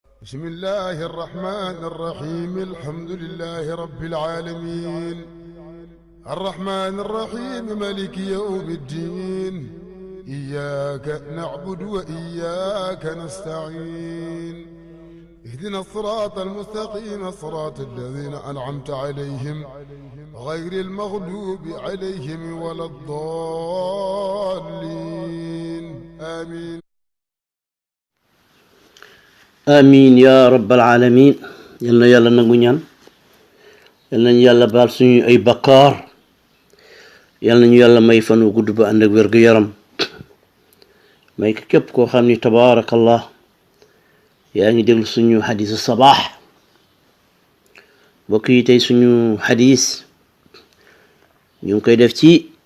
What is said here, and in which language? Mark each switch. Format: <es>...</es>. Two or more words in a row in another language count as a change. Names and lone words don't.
<ar>بسم الله الرحمن الرحيم الحمد لله رب العالمين الرحمن الرحيم مالك يوم الدين إياك نعبد وإياك نستعين اهدنا الصراط المستقيم صراط الذين أنعمت عليهم غير المغلوب عليهم ولا الضالين آمين آمين يا رب العالمين</ar> <wo>yal na yàlla nangu ñaan yal nañu yàlla baal suñu ay bakkaar yal nañu yàlla may fan wu gudd ba ànd ak wér gu yaram may ko képp koo xam ni tabaarakallah yaa ngi déglu suñu xadisu sabaax mbokk yi tey suñu xadis ñu ngi koy def ci</wo>